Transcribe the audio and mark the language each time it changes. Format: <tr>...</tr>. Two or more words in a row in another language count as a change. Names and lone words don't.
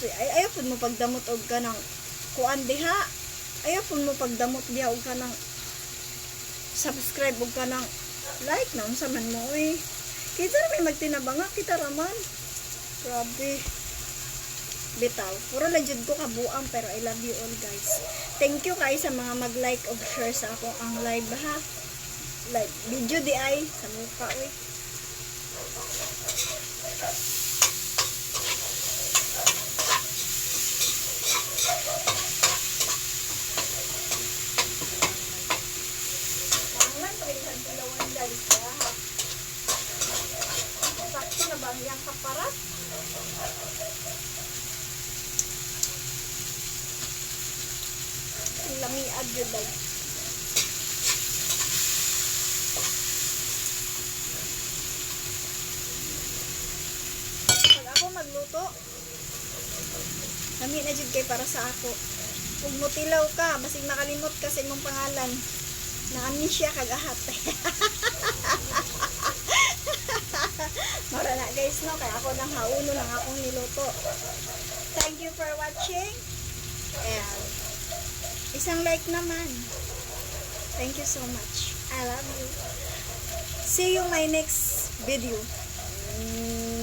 <ceb>Ayaw po mo pagdamot og ka ng kuan diha. Ayaw po mo pagdamot diha og ka ng subscribe og ka ng like na unsa man mo kita ra may magtinabanga kita raman. Grabe. Bitaw. Puro lang jud ko kabuang pero</ceb> <en>I love you all guys. Thank you</en> <ceb>kay sa mga mag-like og share sa ako ang live ha. like video di ay sa mukha oy. Tangan rin ang dalawan guys ha. Sakto na ba ang kaparat? Ang lamiad yun dahil. Pag ako magluto, lami na jud kay para sa ako. Kung mutilaw ka, basig makalimot ka sa imong pangalan. Na-amnesia kag ahat. Mara na guys no, kaya ako nang hauno lang akong niluto.</ceb> <en>Thank you for watching. And</en> <tl>isang like naman.</tl> <en>Thank you so much. I love you. See you my next video.</en>